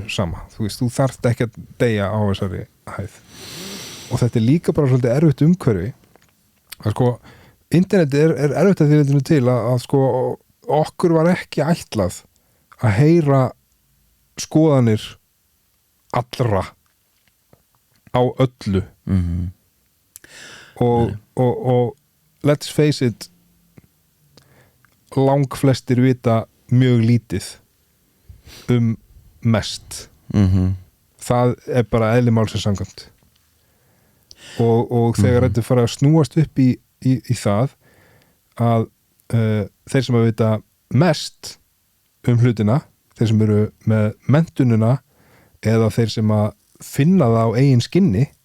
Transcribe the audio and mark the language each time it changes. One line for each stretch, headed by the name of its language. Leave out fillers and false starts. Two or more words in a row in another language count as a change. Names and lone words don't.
Icelandic: sama þú veist, þú þarft ekki að deyja á þessari hæð og þetta er líka bara svolítið erfitt umhverfi að sko, interneti er erfitt að því til að sko okkur var ekki ætlað að heyra skoðanir allra á öllu og
English: let's face it
Icelandic: langflestir vita mjög lítið mest það er bara eðli málsins samkvæmt og þegar þetta fara að snúast upp í það að þeir sem að vita mest hlutina þeir sem eru með menntunina eða þeir sem að finna það á eigin skinni